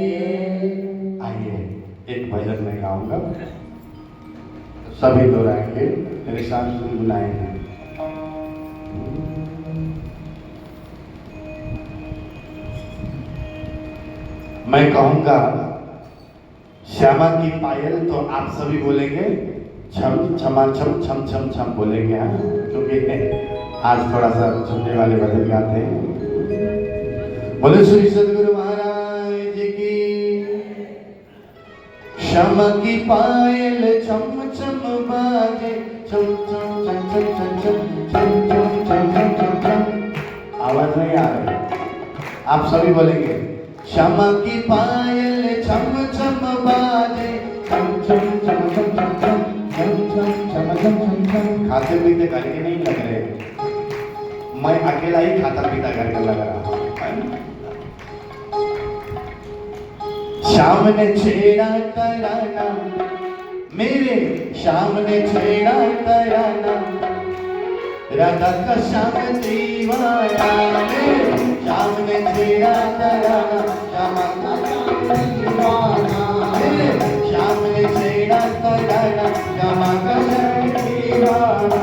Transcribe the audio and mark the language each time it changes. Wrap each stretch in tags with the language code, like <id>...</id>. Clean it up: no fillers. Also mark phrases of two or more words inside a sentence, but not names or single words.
<hi>आइए एक भजन मैं गाऊंगा, सभी दोहराएंगे, मेरे साथ गुनगुनाएंगे। मैं कहूंगा श्यामा की पायल, तो आप सभी बोलेंगे छम छमा छम छम छम छम बोलेंगे, हाँ, क्योंकि आज थोड़ा सा छमने वाले भजन गाते हैं। बोले श्री सद्गुरु महाराज की। श्यामा की पायल छम छम बाजे, छम छम छम छम छम छम छम छम छम छम छम छम। आवाज नहीं आ रही, आप सभी बोलेंगे श्यामा की पायल छम छम बाजे, छम छम छम छम छम छम छम छम छम छम छम छम। खाते पीते करके नहीं लग रहे, मैं अकेला ही खाता पीता करके लग रहा हूँ। श्याम ने छेड़ा तराना, मेरे श्याम ने छेड़ा तराना, राधा का श्याम दीवाना, श्याम ने छेड़ा तराना, श्यामा का श्याम दीवाना, श्याम ने छेड़ा तराना, श्यामा का श्याम दीवाना।</hi>